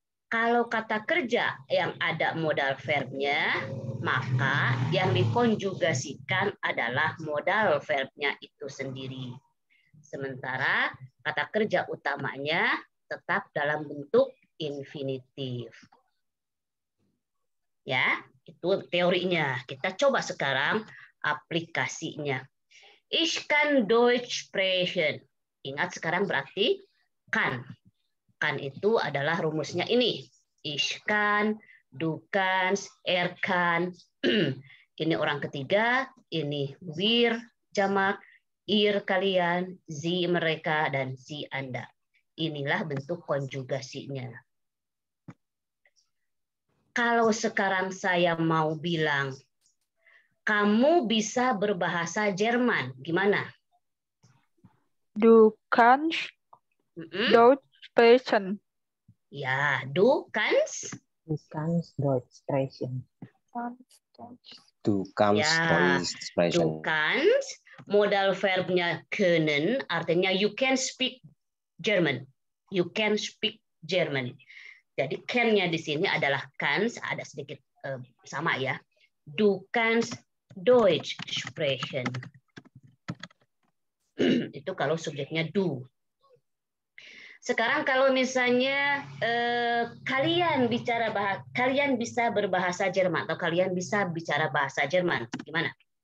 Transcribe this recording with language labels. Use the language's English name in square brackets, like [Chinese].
[Indonesian] Kalau kata kerja yang ada modal verbnya, maka yang dikonjugasikan adalah modal verbnya itu sendiri. Sementara kata kerja utamanya tetap dalam bentuk infinitif. Ya, itu teorinya. Kita coba sekarang aplikasinya. [German] Ich kann Deutsch sprechen. [Indonesian] Ingat sekarang berarti kan. Kan itu adalah rumusnya ini. [German] Ich kann, du kannst, er kann. [Indonesian] Ini orang ketiga, ini wir, jamak, ihr kalian, sie mereka, dan sie Anda. Inilah bentuk konjugasinya. Kalau sekarang saya mau bilang, kamu bisa berbahasa Jerman, gimana? [German] Du kannst Deutsch sprechen. Ya, du kannst. Du kannst Deutsch sprechen. Du kannst Deutsch sprechen. Du kannst. [Indonesian] Modal verbnya können, artinya [English] you can speak German. You can speak German. [Indonesian] Jadi can-nya di sini adalah kannst, ada sedikit sama ya. [German] Du kannst Deutsch sprechen. [Indonesian] Itu kalau subjeknya du. Sekarang kalau misalnya kalian bisa berbahasa Jerman atau kalian bisa bicara bahasa Jerman, gimana?